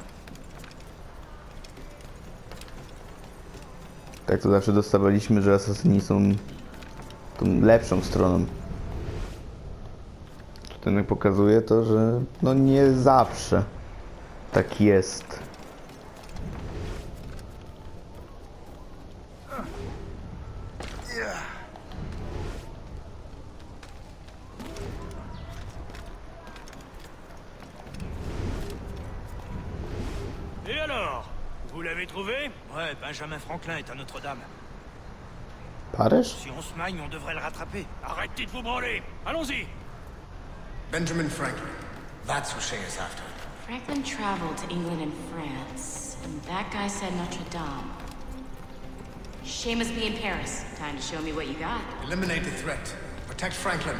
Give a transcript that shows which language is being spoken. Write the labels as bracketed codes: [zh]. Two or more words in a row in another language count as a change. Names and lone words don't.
[pl] Tak to zawsze dostawaliśmy, że asasyni są tą lepszą stroną. Tutaj pokazuje to, że no nie zawsze tak jest. [fr] Et alors? Vous l'avez trouvé? Ouais, Benjamin Franklin est à Notre-Dame. [pl] Paryż? [fr] Si on se magne, on devrait le rattraper. Arrêtez de vous branler! Allons-y! [en] Benjamin Franklin. That's who Shay is after. Franklin traveled to England and France, and that guy said Notre Dame. Shay must be in Paris. Time to show me what you got. Eliminate the threat. Protect Franklin.